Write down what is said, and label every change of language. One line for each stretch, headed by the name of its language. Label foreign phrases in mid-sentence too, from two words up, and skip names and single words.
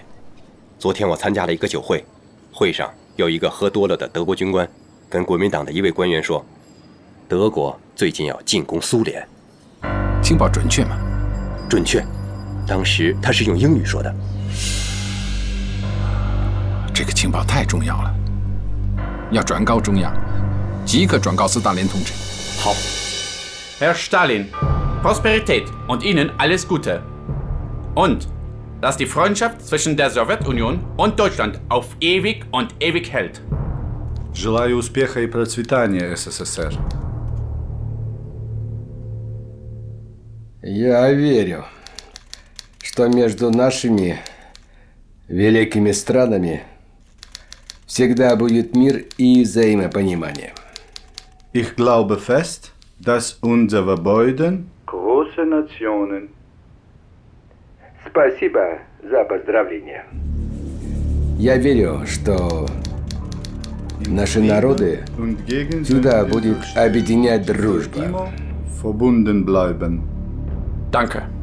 Chinese: 昨天我参加了一个酒会，会上有一个喝多了的德国军官跟国民党的一位官员说，德国最近要进攻苏联。情报准确吗？准确。当时他是用英语说的。这个情报太重要了，要转告中央，即刻转告斯大林同志。好。
German: Herr Stalin, Prosperität und Ihnen alles Gute. Und dass die Freundschaft zwischen der Sowjetunion und Deutschland auf ewig und ewig hält.
Russian: Желаю успеха и процветания, СССР. Я верю, что между нашими великими странами всегда будет мир и взаимопонимание.
German: Ich glaube fest, dass unsere beiden große Nationen.
Russian: Спасибо за поздравления. Я верю, что наши народы всегда будет объединять дружба.
German: Verbunden bleiben. Danke.